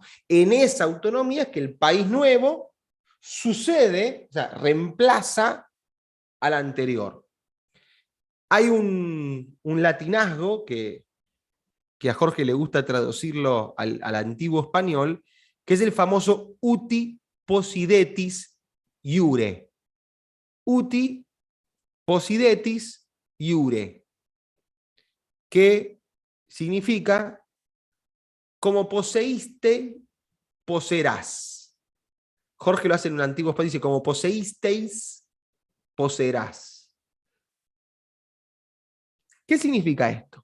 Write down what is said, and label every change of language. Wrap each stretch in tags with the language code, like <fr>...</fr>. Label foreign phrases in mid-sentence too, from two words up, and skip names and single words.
<es>En esa autonomía es que el país nuevo sucede, o sea, reemplaza al anterior. Hay un latinazgo que a Jorge le gusta traducirlo al antiguo español, que es el famoso</es> <la>uti possidetis iure. Uti possidetis iure,</la> <es>que significa como poseíste, poseerás. Jorge lo hace en un antiguo español, dice como poseísteis, poseerás. ¿Qué significa esto?</es>